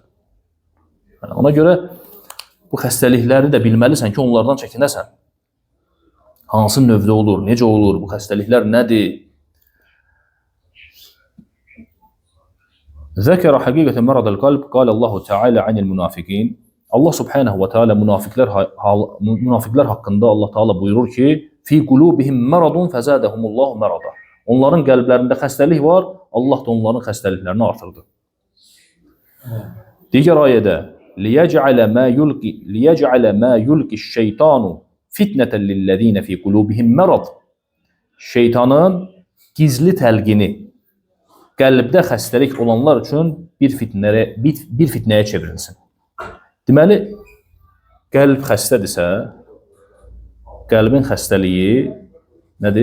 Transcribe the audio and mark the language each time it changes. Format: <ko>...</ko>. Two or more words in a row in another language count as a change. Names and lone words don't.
<az>Yəni, ona görə bu xəstəlikləri də bilməlisən ki, onlardan çəkinəsən. Hansı növdə olur, necə olur, bu xəstəliklər nədir?</az> <ar>ذكر حقيقة مرض القلب، قال الله تعالى عن المنافقين. الله سبحانه وتعالى</ar> <az>münafiqlər haqqında Allah Taala buyurur ki,</az> <ar>في قلوبهم مرض فزادهم الله مرضا.</ar> <az>Onların qəlblərində xəstəlik var, Allah da onların xəstəliklərini artırdı. Digər ayədə</az> <ar>ليجعل ما يلقي الشيطان فتنة للذين في قلوبهم مرض.</ar> <az>Şeytanın gizli təlqini qəlbdə xəstəlik olanlar üçün bir fitnəyə çevrilsin. Deməli, qəlb xəstədirsə, qəlbin xəstəliyi nədir?</az>